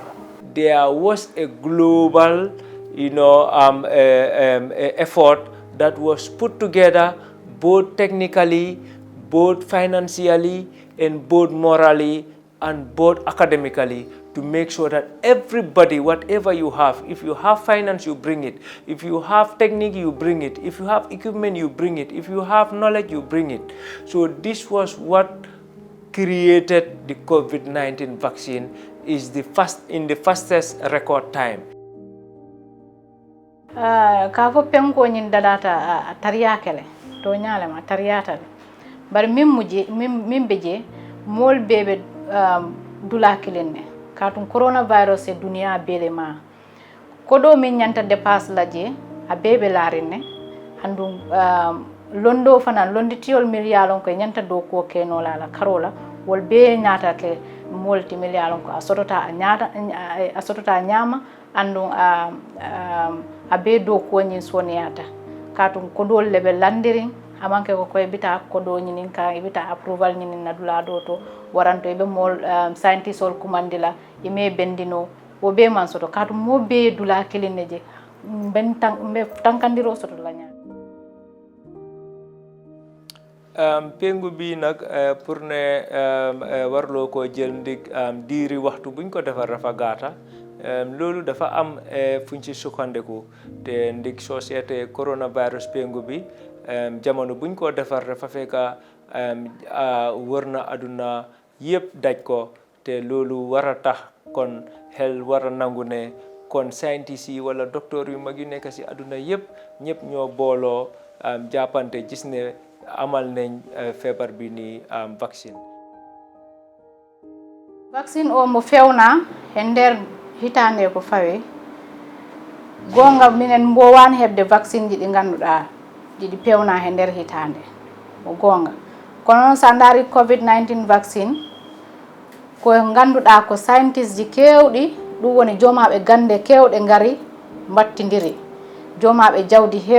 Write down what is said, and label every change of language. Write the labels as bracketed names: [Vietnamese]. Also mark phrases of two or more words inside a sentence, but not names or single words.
[English] There was a global, effort that was put together, both technically, both financially, and both morally, and both academically, to make sure that everybody, whatever you have, if you have finance, you bring it. If you have technique, you bring it. If you have equipment, you bring it. If you have knowledge, you bring it. So this was what created the COVID-19 vaccine, is in the fastest record time. [Mandingo] Ka fo penko nyin dadata tariyakele to nyalema tariyata bar min beje mol bebe dula kilenne katun coronavirus e dunia bele ma kodo min nyanta dépasse laje a bebe larine andum londo fana londitiol milliardon ko nyanta do ko keno la karola wol be nyata ke multi milliardon ko asotota nyama andum a be do ko nyin soniyata katun kodo lebe landiring amanke ko koy bita kodo nyinin ka bita approval nyinin na dula do to waranto be mol scientist ol kumandila ime bendino wo be man soto katu mo be dula kilineje ben tankandiro soto la nya [Wolof] pengu bi nak pour ne warlo ko jël ndik diiri waxtu buñ ko defar rafa gata lolu dafa am fuñ ci sukkandiku te ndik société coronavirus pengu bi jamono buñ ko defar dafa fekka wërna aduna yépp daj ko te loolu war a tax kon xel war a nangu ne kon scientist yi wala docteur yu mag yu nekk ci aduna yépp ñëpp ñoo booloo jàppante gis ne amal nañ feebar bi ni vaccine [Fula] o mo fewna e nder hitande ko fawe gonga minen mbowani hebde vaccine ji ɗi ganduɗa ɗiɗi pewna e nder hitande o gonga kono noon sa daari covid-19 vaccine ko ganduɗa ko scientist ji kewɗi ɗum woni jomaɓe gande kewɗe ngari mbattidiri jomaɓe jawdi